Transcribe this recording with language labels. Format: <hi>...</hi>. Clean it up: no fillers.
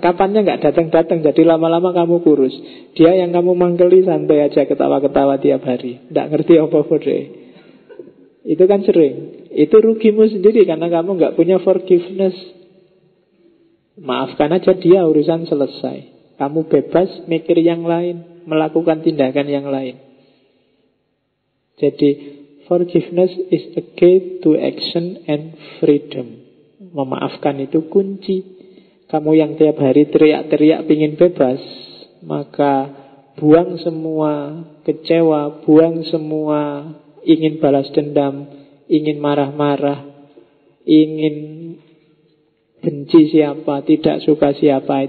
<id>Kapannya gak datang-datang, jadi lama-lama kamu kurus. Dia yang kamu manggeli santai aja ketawa-ketawa tiap hari. Gak ngerti apa-apa deh. Itu kan sering. Itu rugimu sendiri karena kamu gak punya forgiveness. Maafkan aja dia, urusan selesai. Kamu bebas mikir yang lain, melakukan tindakan yang lain.</id> <en>Jadi forgiveness is the key to action and freedom.</en> <id>Memaafkan itu kunci. Kamu yang tiap hari teriak-teriak pingin bebas, maka buang semua kecewa, buang semua ingin balas dendam, ingin marah-marah, ingin benci siapa, tidak suka siapa.</id>